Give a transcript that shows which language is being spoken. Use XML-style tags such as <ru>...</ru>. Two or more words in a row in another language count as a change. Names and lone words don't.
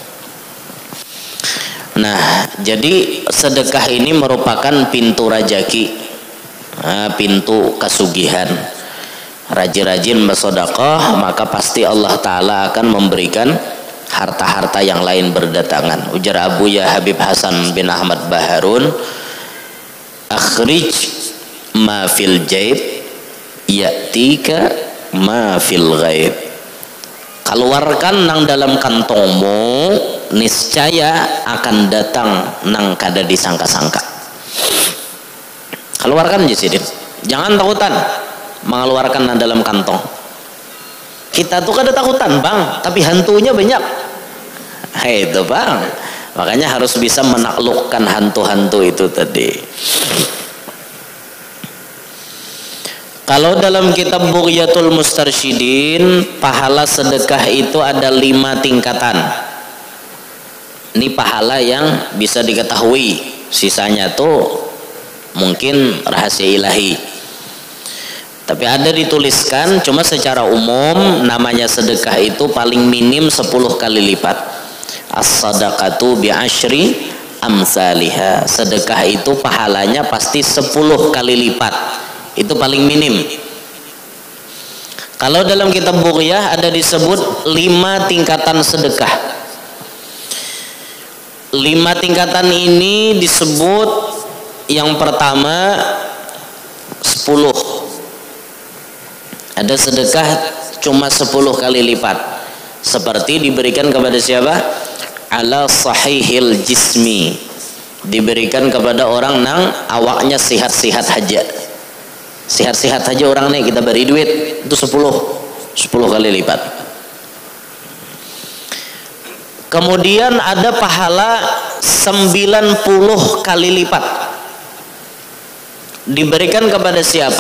<id>Nah, jadi sedekah ini merupakan pintu rajaki, pintu kesugihan. Rajin-rajin bersedekah, maka pasti Allah Ta'ala akan memberikan harta-harta yang lain berdatangan.</id> <ar>Ujar Abu Ya Habib Hasan bin Ahmad Baharun, أخرج ما في الجيب يأتيك ما في الغيب.</ar> <id>Keluarkan nang dalam kantongmu, niscaya akan datang nang kada disangka-sangka.</id> <bjn>Keluarkan aja sidin, jangan takutan mengeluarkan nang dalam kantong. Kita tuh kada takutan bang, tapi hantunya banyak.</bjn> <id>Itu bang, makanya harus bisa menaklukkan hantu-hantu itu tadi. Kalau dalam kitab Bughyatul Mustarsyidin, pahala sedekah itu ada 5 tingkatan. Ini pahala yang bisa diketahui, sisanya tuh mungkin rahasia ilahi. Tapi ada dituliskan, cuma secara umum namanya sedekah itu paling minim 10 kali lipat.</id> <ar>الصدقة بعشر أمثالها.</ar> <id>Sedekah itu pahalanya pasti 10 kali lipat. Itu paling minim. Kalau dalam kitab Bughyah ada disebut 5 tingkatan sedekah. 5 tingkatan ini disebut, yang pertama 10. Ada sedekah cuma 10 kali lipat, seperti diberikan kepada siapa?</id> <ar>على صحيح الجسم,</ar> <bjn>diberikan kepada orang nang awaknya sihat-sihat aja.</bjn> <id>Sihat-sihat aja orang nih, kita beri duit itu 10 kali lipat. Kemudian ada pahala 90 kali lipat, diberikan kepada siapa?</id>